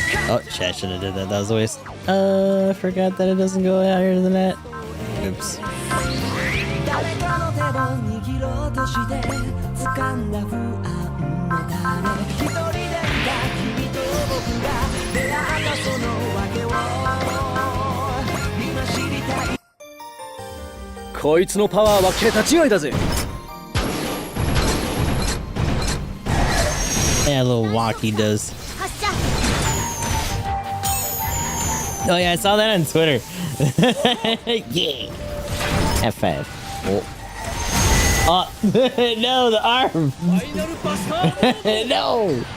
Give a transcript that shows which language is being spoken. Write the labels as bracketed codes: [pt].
[en] Oh, shit, I should have did that. That was a waste. I forgot that it doesn't go higher than that. Oops. [ja] 誰かの手を握ろうとして掴んだ不安の種一人でいた君と僕が出会ったその訳を今知りたいこいつのパワーは桁違いだぜ [en] Yeah, a little walk he does. [ja] 発射 [en] Oh yeah, I saw that on Twitter. Yeah. F5. Oh. Oh. No, the arm. No.